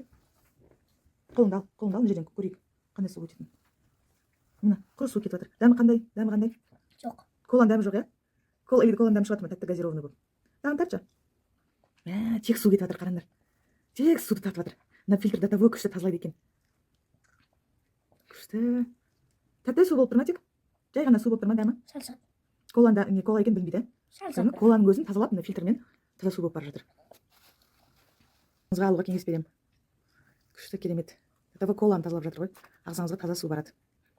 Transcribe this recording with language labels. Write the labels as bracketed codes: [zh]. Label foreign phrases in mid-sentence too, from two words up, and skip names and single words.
[kk] Қолыңды ал, мына жерден көрейік. Қандай су өтетін. Мына, құр су кетіп жатыр. Дәмі қандай? Жоқ. Коланың дәмі жоқ, иә? Коланың дәмі шығады ма? Тәтті газированный болып. Дәмін тартшы. Тек су кетіп жатыр, қараңдар. Тек суды тартып жатыр. Мына фильтр [ru] до того [kk] күшті тазалайды екен. Күшті. Тәтті су болып тұр ма тек? Жай ғана су болып тұр ма дәмі? Сәл-сәл. Кола екен білмейді. Сәл-сәл. Коланың өзін тазалап, мына фильтрмен таза су болып бара жатыр. Ағзаңызға алуға кеңес беремін. Күшті, керемет. [ru] До того [kk] коланы тазалап жатыр ғой. Ағзаңызға таза су барады.